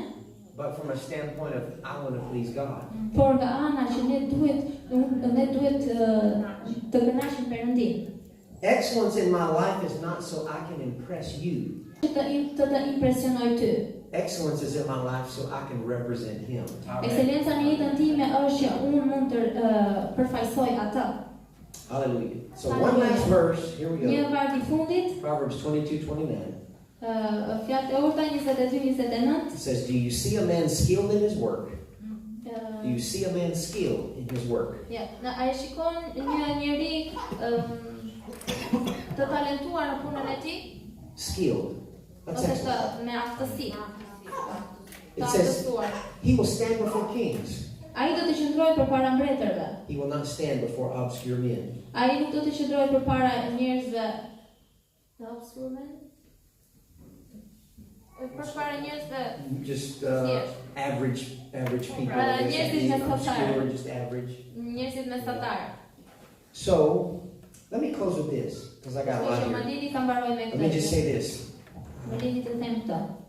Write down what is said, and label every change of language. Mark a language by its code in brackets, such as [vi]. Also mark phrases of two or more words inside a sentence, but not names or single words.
[en] But from a standpoint of I want to please God. [sq] Por nga ana që ne duhet të kënaqim Perëndin. [en] Excellence in my life is not so I can impress you. [sq] Të impresionoj ty. [en] Excellence is in my life so I can represent Him. [sq] Ekscelenca në jetën time është që unë mund të përfaqësoj atë. [en] Hallelujah. So one last verse. Here we [sq] Një [en] go. [sq] varg I fundit, [en] Proverbs 22:29. [sq] fjalët e urta 22-29. [en] It says, "Do you see a man skilled in his work? Do you see a man skilled in his work?" [sq] A e shikon një njeri të talentuar në punën e tij? [en] Skilled. That's [sq] Ose [en] excellent. [sq] me aftësi. [en] It says, "He will stand before kings. [sq] Ai do të qëndrojë përpara mbretërve. [en] He will not stand before obscure men." [sq] Ai nuk do të qëndrojë përpara njerëzve të obskur men. Përpara njerëzve [en] Just average people. [sq] Njerëzit mesatar. [en] Just average. [sq] Njerëzit mesatar. [en] So, let me close with this because I got a lot [sq] Më [en] here. [sq] lini ta mbaroj me [en] Let me just [sq] këtë. [en] say this. [sq] Më lini të them këtë.